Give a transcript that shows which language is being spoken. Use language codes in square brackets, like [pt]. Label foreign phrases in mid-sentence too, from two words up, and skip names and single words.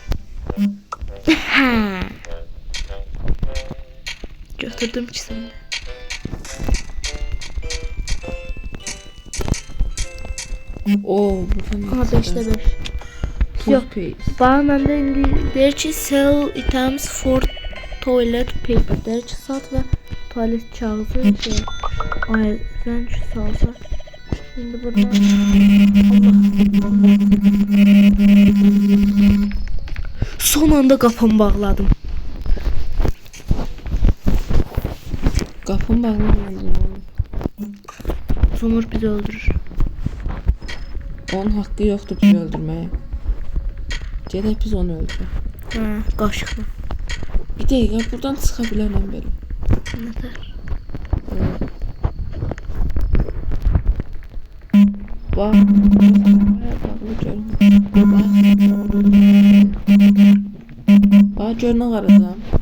[az] Götürdüm ikisini. Bu falan. 5'də 5. Yox. Bax, məndə indi deyir ki, [en] sell items for toilet paper. [az] Deyir ki, sat və tualet kağızı şey. Zəng salsa. [tr] Şimdi burada Allah. [az] Son anda qapımı bağladım. Qapını bağlamadın oğlum. Zumur bizi öldürür. [tr] Onun hakkı yoktur bizi öldürmeye. [az] Gedək biz onu öldürək. Qaşıqla. Bir dəqiqə buradan çıxa bilərəm belə. Nətər? Bax. Bağlı görmür. Bax gör nə qaracam.